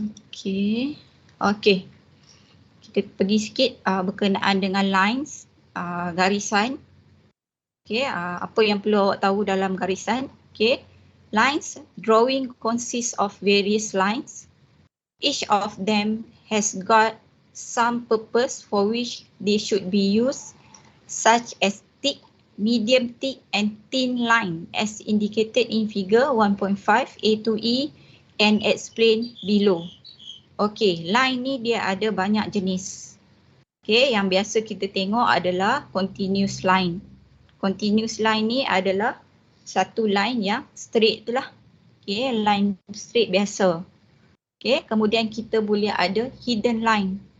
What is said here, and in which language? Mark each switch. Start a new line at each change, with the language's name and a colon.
Malay: Okay. Okay. Kita pergi sikit berkenaan dengan lines. garisan. Okay, apa yang perlu awak tahu dalam garisan?
English: Okay, lines, drawing consists of various lines. Each of them has got some purpose for which they should be used, such as thick, medium thick and thin line as indicated in figure 1.5 A to E and explained below.
Malay: Okay, line ni dia ada banyak jenis. Okay, yang biasa kita tengok adalah continuous line. Continuous line ni adalah satu line yang straight tu lah. Okay, line straight biasa. Okay, kemudian kita boleh ada hidden line.